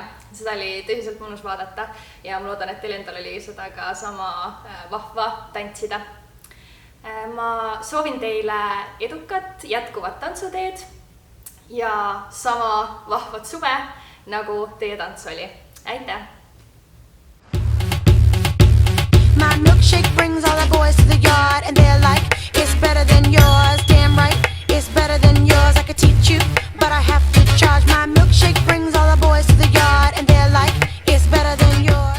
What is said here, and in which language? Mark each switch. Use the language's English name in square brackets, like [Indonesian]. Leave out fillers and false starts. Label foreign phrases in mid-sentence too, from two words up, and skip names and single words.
[Estonian] Seda oli tõsiselt mõnus vaadata ja ma loodan, et teil endal oli seda ka sama vahva tantsida. Ma soovin teile edukat jätkuvat tantsuteed ja sama vahvat suve, nagu teie tants oli. Aitäh! [English] My milkshake brings all the boys to the yard and they're like, it's better than yours. Damn right, it's better than yours. I could teach you, but I have to charge. My milkshake brings all the boys to the yard and they're like, it's better than yours.